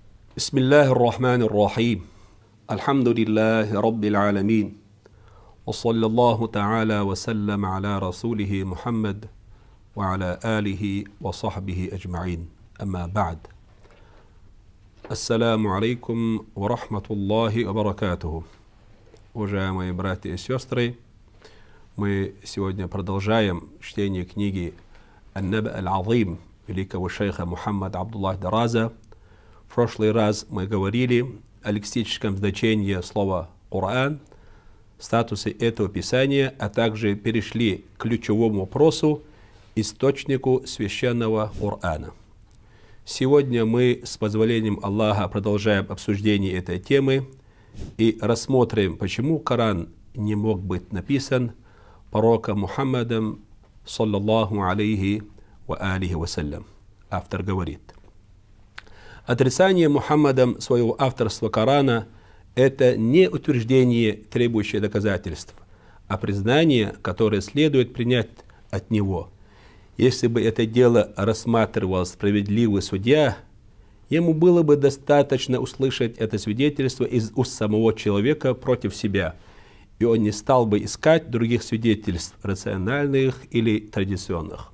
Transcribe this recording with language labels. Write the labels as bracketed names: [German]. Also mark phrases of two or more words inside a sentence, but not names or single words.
[Arabic] بسم الله الرحمن الرحيم الحمد لله رب العالمين وصلى الله تعالى وسلم على رسوله محمد وعلى آله وصحبه أجمعين أما بعد السلام عليكم ورحمة الله وبركاته. [Russian] Уважаемые братья и сестры, мы сегодня продолжаем чтение книги «Ан-Наба аль-Азим» великого шейха Мухаммада Абдуллаха Дараза. В прошлый раз мы говорили о лексическом значении слова «Коран», статусе этого писания, а также перешли к ключевому вопросу, источнику священного Корана. Сегодня мы, с позволением Аллаха, продолжаем обсуждение этой темы и рассмотрим, почему Коран не мог быть написан пророком Мухаммадом, [Arabic] صلى الله عليه وعلى آله وسلم. [Russian] Автор говорит: отрицание Мухаммадом своего авторства Корана – это не утверждение, требующее доказательств, а признание, которое следует принять от него. Если бы это дело рассматривал справедливый судья, ему было бы достаточно услышать это свидетельство из уст самого человека против себя, и он не стал бы искать других свидетельств, рациональных или традиционных.